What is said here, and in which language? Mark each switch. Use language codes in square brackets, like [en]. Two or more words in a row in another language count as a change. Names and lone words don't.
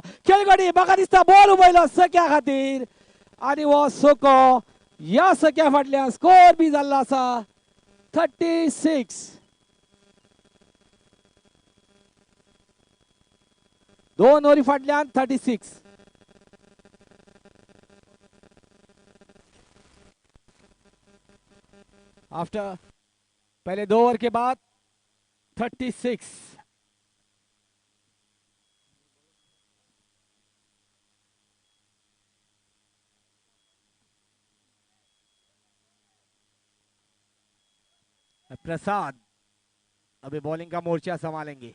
[kok] खेळगडी म्हाका दिसता बॉल उबयलो सख्या खातीर आणि हो सोको या सख्या फाटल्यान स्कोर बी जाल्लो आसा 36. 2 ओव्हरी फाटल्यान 36. [hi] आफ्टर पहले 2 ओवर के बाद 36. प्रसाद अभी बॉलिंग का मोर्चा संभालेंगे.